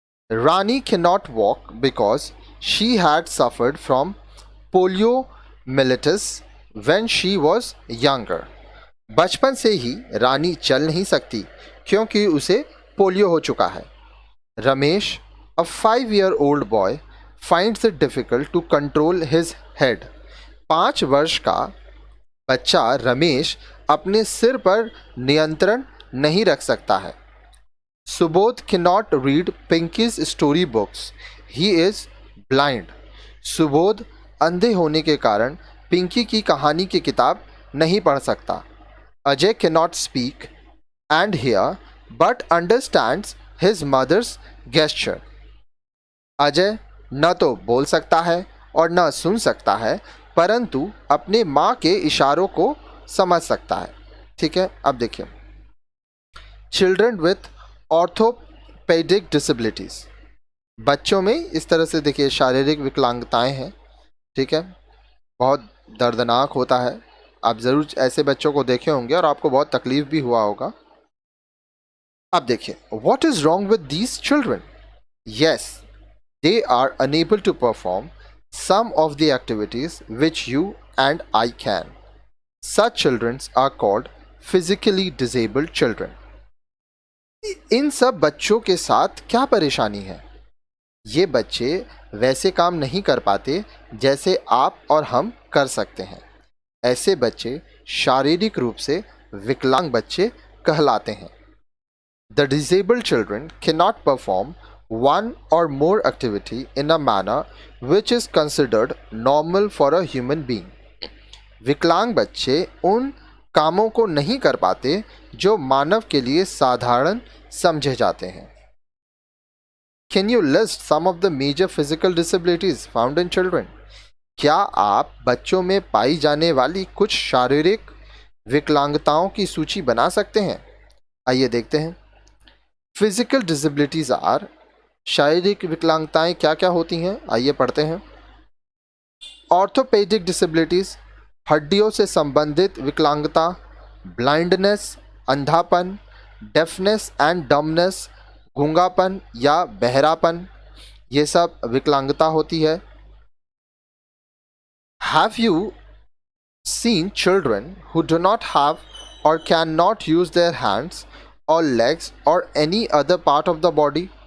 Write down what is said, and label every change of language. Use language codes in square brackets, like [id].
[en] Rani can not walk because she had suffered from poliomyelitis when she was younger. [hi] बचपन से ही रानी चल नहीं सकती क्योंकि उसे पोलियो हो चुका है। [en] Ramesh, a 5-year-old boy, finds it difficult to control his head. [hi] 5 वर्ष का बच्चा रमेश अपने सिर पर नियंत्रण नहीं रख सकता है। [en] Subodh cannot read Pinky's story books. He is blind. [hi] Subodh अंधे होने के कारण पिंकी की कहानी की किताब नहीं पढ़ सकता। [en] Ajay cannot speak and hear but understands his mother's gesture. [hi] Ajay न तो बोल सकता है और न सुन सकता है, परंतु अपने माँ के इशारों को समझ सकता है। ठीक है, अब देखिए, [en] children with orthopaedic disabilities, [hi] बच्चों में इस तरह से देखिए शारीरिक विकलांगताएं हैं। ठीक है, बहुत दर्दनाक होता है। आप ज़रूर ऐसे बच्चों को देखे होंगे और आपको बहुत तकलीफ भी हुआ होगा। अब देखिए, [en] What is wrong with these children? Yes, they are unable to perform some of the activities which you and I can. Such children are called physically disabled children. [hi] इन सब बच्चों के साथ क्या परेशानी है? ये बच्चे वैसे काम नहीं कर पाते जैसे आप और हम कर सकते हैं। ऐसे बच्चे शारीरिक रूप से विकलांग बच्चे कहलाते हैं। [en] The disabled children cannot perform one or more activity in a manner which is considered normal for a human being. [hi] विकलांग बच्चे उन कामों को नहीं कर पाते जो मानव के लिए साधारण समझे जाते हैं। [en] Can you list some of the major physical disabilities found in children? [hi] क्या आप बच्चों में पाई जाने वाली कुछ शारीरिक विकलांगताओं की सूची बना सकते हैं? आइए देखते हैं। [en] physical disabilities are, [hi] शारीरिक विकलांगताएं क्या क्या होती हैं, आइए पढ़ते हैं। [en] orthopaedic disabilities, [hi] हड्डियों से संबंधित विकलांगता। ब्लाइंडनेस, अंधापन। [en] deafness and dumbness, [hi] गूंगापन या बहरापन, ये सब विकलांगता होती है। [en] Have you seen children who do not have or cannot use their hands or legs or any other part of the body?